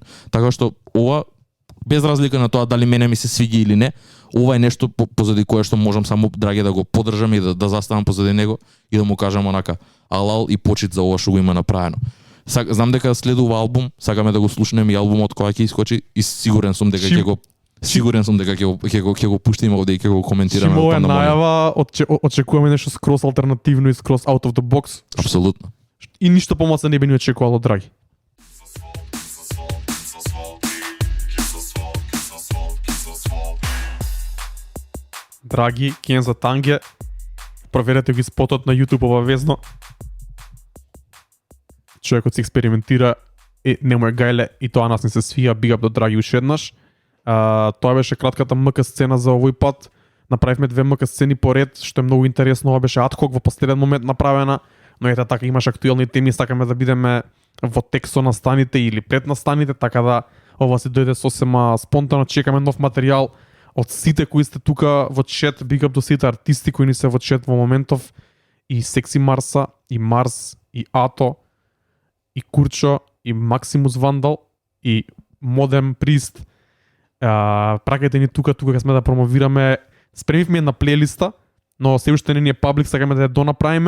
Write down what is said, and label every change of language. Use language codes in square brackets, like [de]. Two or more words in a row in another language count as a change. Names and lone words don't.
[mk] Така што ова, без разлика на тоа дали мене ми се свиѓа или не, ова е нешто позади кое што можам само Драги да го поддржам и да заставам позади него и да му кажам онака алал и почит за ова што го има направено. Знам дека следува албум, сакаме да го слушнеме и албумот кога ќе искочи и сигурен сум дека ќе го пуштиме овде и ќе го коментираме. Чим ова е најава, очекуваме нешто скроз алтернативно и скроз [en] out of the box. [mk] Апсолутно. И ништо помалку не би ни очекувало Драги. Драги, Kenzo Tange, проверете ги спотот на YouTube обавезно. Човекот се експериментира, не му е гајле и тоа нас не се свија, [en] big up [mk] до Драги уште еднаш. Тоа беше кратката МК сцена за овој пат. Направивме 2 МК сцени поред, што е многу интересно. Ова беше адхок во последен момент направена, но ете така имаш актуелни теми, сакаме да бидеме во текст со настаните или пред настаните, така да ова се дојде сосема спонтано. Чекаме нов материјал од сите кои сте тука во чет, [en] big up [mk] до сите артисти кои ни се во чет во моментов, и Секси Марса, и Марс, и Ато, и Курчо, и Максимус Вандал, и Модем Прист. Пракајте ни тука кога сме да промовираме. Спремивме една плейлиста, но се уште не ни е паблик, сакаме да ја донаправиме.